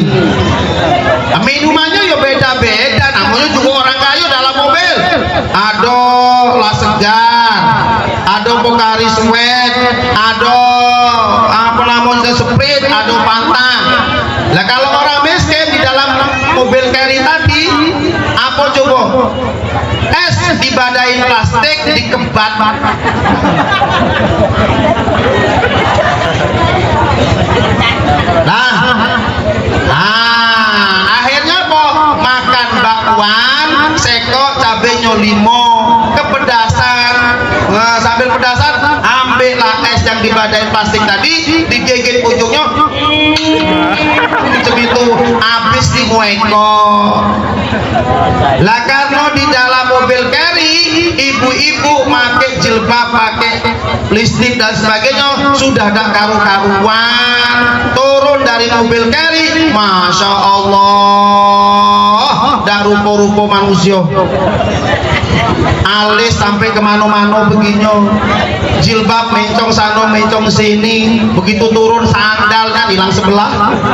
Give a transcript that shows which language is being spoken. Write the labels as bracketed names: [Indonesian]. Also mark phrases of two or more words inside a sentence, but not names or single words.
[Indonesian] Minumannya ya beda-beda, namanya juga orang kaya dalam mobil. Ada lah segar, ada Pocari Sweat, ada apa namanya Sprite, ada Fanta. Lah kalau orang miskin di dalam mobil carry tadi apa coba? Es dibadain plastik, dikebat. Akhirnya apa? Makan bakwan, sekok, cabenya 5, kepedasan. Sambil pedasan, ambillah es yang dibadain plastik tadi, digigit ujungnya, itu habis di mueko. Lah karena di dalam mobil carry, ibu-ibu pakai jilbab, pakai listrik dan sebagainya, sudah ada karu-karuan. Turun dari mobil carry, masya Allah, dah rupa-rupa manusia. Alis sampai kemana-mana begini, jilbab mencong sana mencong sini, begitu turun sandalnya hilang sebelah.